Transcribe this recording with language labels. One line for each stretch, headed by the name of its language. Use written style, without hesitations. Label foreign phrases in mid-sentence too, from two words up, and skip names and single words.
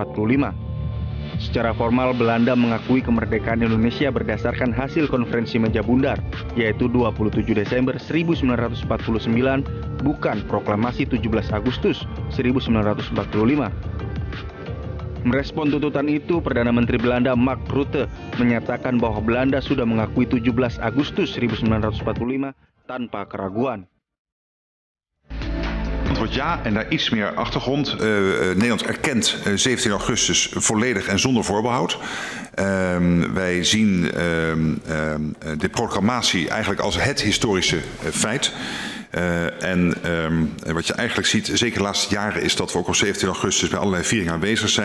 Indonesian: Secara formal, Belanda mengakui kemerdekaan Indonesia berdasarkan hasil konferensi meja bundar, yaitu 27 Desember 1949, bukan proklamasi 17 Agustus 1945. Merespon tuntutan itu, Perdana Menteri Belanda Mark Rutte menyatakan bahwa Belanda sudah mengakui 17 Agustus 1945 tanpa keraguan.
Dutch: Antwoord ja, en daar iets meer achtergrond. Nederland erkent 17 augustus volledig en zonder voorbehoud. Wij zien de proclamatie eigenlijk als het historische feit. Wat je eigenlijk ziet, zeker de laatste jaren, is dat we ook op 17 augustus bij allerlei vieringen aanwezig zijn.